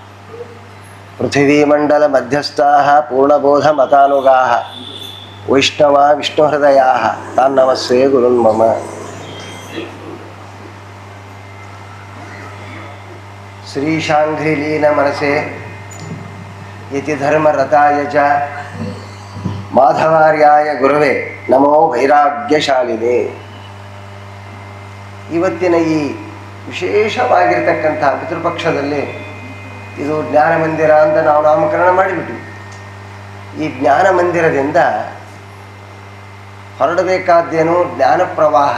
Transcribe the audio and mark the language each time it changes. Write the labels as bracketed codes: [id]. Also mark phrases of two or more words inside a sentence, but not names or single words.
[sa] पृथिवीमण्डलमध्यस्थाः पूर्णबोधमतानुगाः वैष्णवा विष्णुहृदयाः तान् नमस्ये गुरुन् मम। श्री शांघ्रिलीन मनसे यति धर्मरताय च माधवार्याय गुरुवे नमो वैराग्यशालिने। [kn] ಇವತ್ತಿನ ಈ ವಿಶೇಷವಾಗಿರತಕ್ಕಂಥ ಪಿತೃಪಕ್ಷದಲ್ಲಿ ಇದು ಜ್ಞಾನ ಮಂದಿರ ಅಂತ ನಾವು ನಾಮಕರಣ ಮಾಡಿಬಿಟ್ವಿ. ಈ ಜ್ಞಾನ ಮಂದಿರದಿಂದ ಹೊರಡಬೇಕಾದ್ದೇನು ಜ್ಞಾನ ಪ್ರವಾಹ.